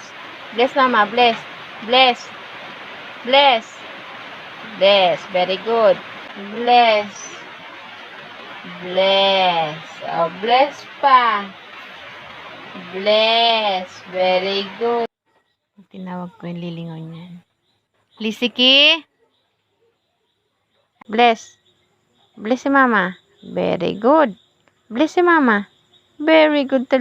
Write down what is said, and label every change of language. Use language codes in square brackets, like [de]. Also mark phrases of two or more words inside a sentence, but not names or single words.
[en] Bless mama. Bless. Bless. Bless. Bless. Very good. Bless. Bless. O, bless pa. Bless. Very good. [tl] Tinawag ko yung lilingon niyan. [en] Lisiki? Bless. [tl] Bless si mama. [en] Very good. [tl] Bless si mama. [en] Very good.